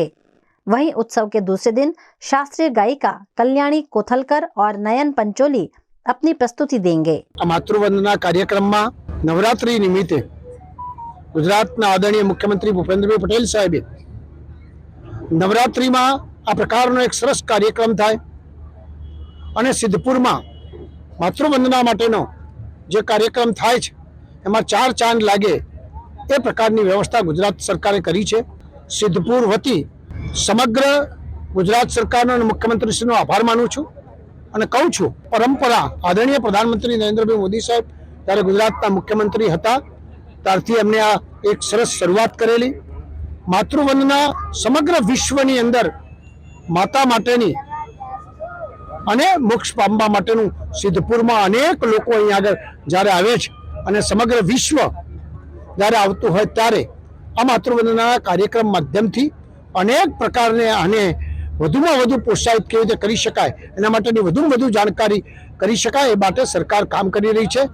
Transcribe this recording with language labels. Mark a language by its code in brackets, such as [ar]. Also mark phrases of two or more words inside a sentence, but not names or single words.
[hi] वहीं उत्सव के दूसरे दिन शास्त्रीय गायिका कल्याणी कोथलकर और नयन पंचोली अपनी प्रस्तुति देंगे। [gu] માતૃવંદના કાર્યક્રમ માં નવરાત્રિ નિમિત્તે ગુજરાતના આદરણીય મુખ્યમંત્રી ભૂપેન્દ્રભાઈ પટેલ સાહેબે નવરાત્રિ માં આ પ્રકારનો એક સરસ કાર્યક્રમ થાય અને સિદ્ધપુર માં માતૃવંદના માટેનો જે કાર્યક્રમ થાય છે એમાં 4 ચાંદ લાગે એ પ્રકારની વ્યવસ્થા ગુજરાત સરકારે કરી છે। સિદ્ધપુર વતી સમગ્ર ગુજરાત સરકારનો અને મુખ્યમંત્રીશ્રીનો આભાર માનું છું અને કહું છું, પરંપરા આદરણીય પ્રધાનમંત્રી નરેન્દ્રભાઈ મોદી સાહેબ ત્યારે ગુજરાતના મુખ્યમંત્રી હતા ત્યારથી એમને આ એક સરસ શરૂઆત કરેલી। માતૃવંદના સમગ્ર વિશ્વની અંદર માતા માટેની અને મોક્ષ પામવા માટેનું સિદ્ધપુરમાં અનેક લોકો અહીં આગળ જ્યારે આવે છે અને સમગ્ર વિશ્વ જ્યારે આવતું હોય ત્યારે આ માતૃવંદના કાર્યક્રમ માધ્યમથી અનેક પ્રકારને આને વધુમાં વધુ પ્રોત્સાહિત કેવી રીતે કરી શકાય એના માટેની વધુમાં વધુ જાણકારી કરી શકાય એ માટે સરકાર કામ કરી રહી છે।